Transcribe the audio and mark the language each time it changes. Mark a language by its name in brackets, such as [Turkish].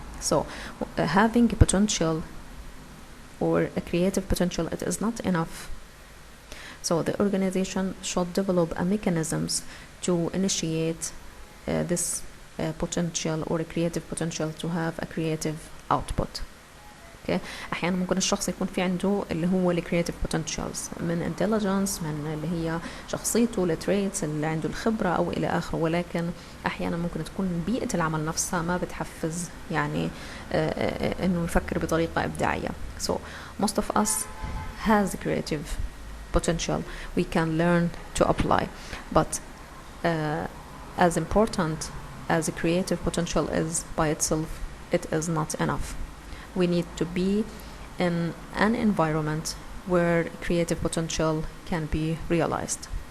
[English] So having a potential or a creative potential, it is not enough. So the organization should develop a mechanisms to initiate this potential or a creative potential to have a creative output. Okay. [Arabic] احيانا ممكن الشخص يكون في عنده اللي هو ال creative potentials من intelligence، من اللي هي شخصيته، ال traits اللي عنده الخبرة او الى اخره، ولكن احيانا ممكن تكون بيئة العمل نفسها ما بتحفز يعني انه يفكر بطريقة ابداعية. [English] So most of us has creative potential we can learn to apply, but as important as a creative potential is by itself, it is not enough. We need to be in an environment where creative potential can be realized.